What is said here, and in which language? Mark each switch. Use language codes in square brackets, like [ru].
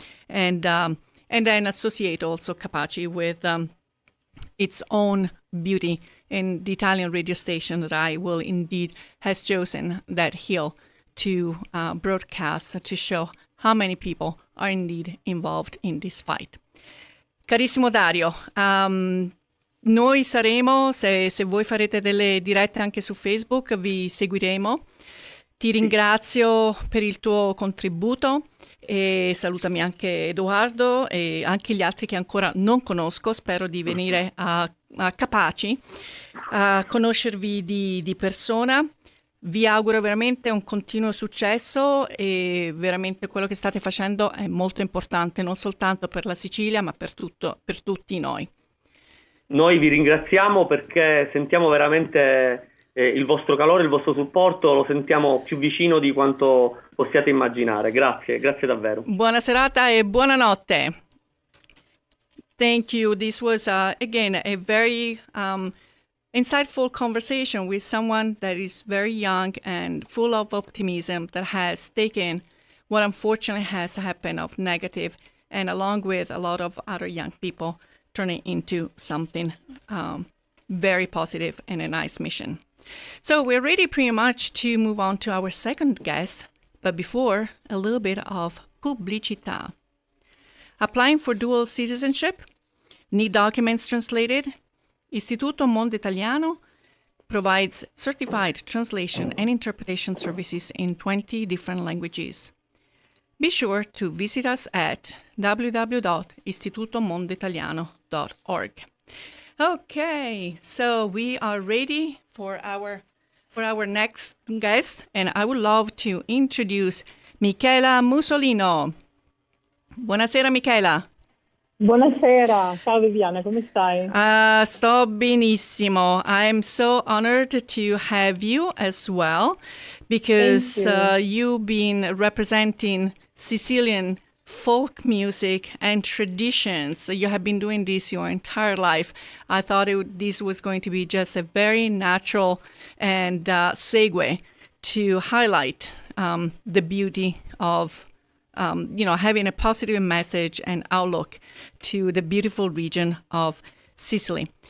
[en] And then associate also Capaci with its own beauty. And the Italian radio station RAI will indeed has chosen that hill to broadcast, to show how many people are indeed involved in this fight. [it] Carissimo Dario, noi saremo, se voi farete delle dirette anche su Facebook, vi seguiremo. Ti ringrazio per il tuo contributo e salutami anche Edoardo e anche gli altri che ancora non conosco. Spero di venire a Capaci conoscervi di persona. Vi auguro veramente un continuo successo e veramente quello che state facendo è molto importante, non soltanto per la Sicilia, ma per tutti noi. Noi vi ringraziamo perché sentiamo veramente il vostro calore, il vostro supporto, lo sentiamo più vicino di quanto possiate immaginare. Grazie davvero. Buona serata e buonanotte. [en] Thank you. This was, again, a very insightful conversation with someone that is very young and full of optimism, that has taken what unfortunately has happened of negative, and along with a lot of other young people, turning into something very positive and a nice mission. So we're ready pretty much to move on to our second guest, but before, a little bit of pubblicità. Applying for dual citizenship? Need documents translated? Istituto Mondo Italiano provides certified translation and interpretation services in 20 different languages. Be sure to visit us at www.istitutomondoitaliano.org. Okay, so we are ready for our next guest, and I would love to introduce Michela Musolino. [it] Buonasera, Michela. Buonasera, ciao Viviana, come stai? Sto benissimo. [en] I'm so honored to have you as well, because you've been representing Sicilian folk music and traditions. You have been doing this your entire life. I thought this was going to be just a very natural and segue to highlight the beauty of having a positive message and outlook to the beautiful region of Sicily.